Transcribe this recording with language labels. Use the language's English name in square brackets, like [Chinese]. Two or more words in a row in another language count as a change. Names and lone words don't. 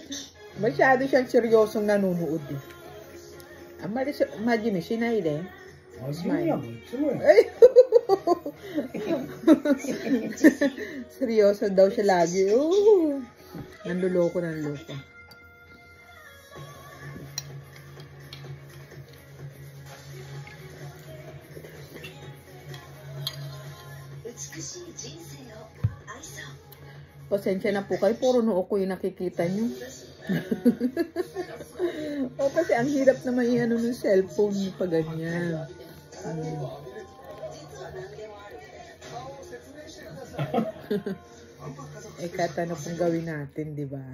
[Filipino] Masyado siyang seryosong nanonood eh. Imagine, sinay eh. [Japanese] 真面目やもん、いつもや。 [Filipino] Ay! Seryoso daw siya lagi. Oh. Nanluloko. [Japanese] 美しい人生を愛そう。 [Filipino] Pasensya na po kayo, puro noo ko yung nakikita nyo. O kasi ang hirap naman i-ano ng cellphone pa ganyan. Eh katano pong gawin natin, di ba?